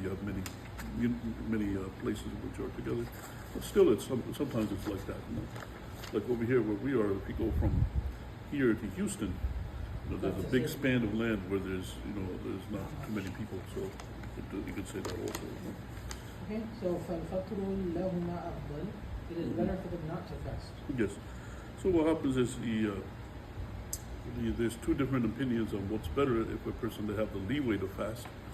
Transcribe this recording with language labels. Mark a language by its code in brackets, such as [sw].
[en] You have many places which are together. But still, sometimes it's like that. Like over here where we are, if you go from here to Houston, there's a big span of land where there's not too many people. So you could say that also. Okay, so [ar] فَالْفَطْرُ لَهُمَا أَفْضَلُ. [en] It is better for them not to fast. Yes. So what happens is there's two different opinions on what's better if a person they have the leeway to fast.